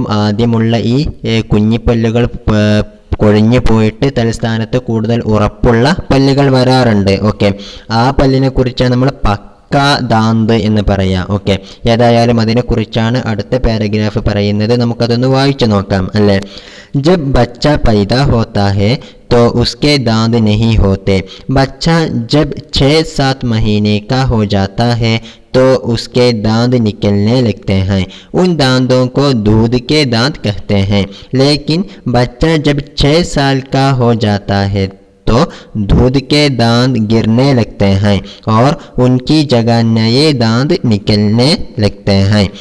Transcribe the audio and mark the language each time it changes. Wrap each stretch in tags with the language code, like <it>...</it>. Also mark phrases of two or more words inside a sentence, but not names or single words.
<ml>ആദ്യമുള്ള ഈ കുഞ്ഞിപ്പല്ലുകൾ കൊഴിഞ്ഞു പോയിട്ട് തലസ്ഥാനത്ത് കൂടുതൽ ഉറപ്പുള്ള പല്ലുകൾ വരാറുണ്ട്. ഓക്കെ, ആ പല്ലിനെ കുറിച്ചാണ് നമ്മൾ ദാന്ത് എന്ന് പറയാം. ഓക്കെ, ഏതായാലും അതിനെക്കുറിച്ചാണ് അടുത്ത പാരഗ്രാഫ് പറയുന്നത്. നമുക്കതൊന്ന് വായിച്ചു നോക്കാം അല്ലേ?</ml> <hi>जब बच्चा पैदा होता है तो उसके दांत नहीं होते. बच्चा जब 6-7 महीने का हो जाता है तो उसके दांत निकलने लगते हैं. उन दांतों को दूध के दांत कहते हैं. लेकिन बच्चा जब 6 साल का हो जाता है तो दूध के दांत गिरने लगते हैं और उनकी जगह नए दांत निकलने लगते हैं.</hi>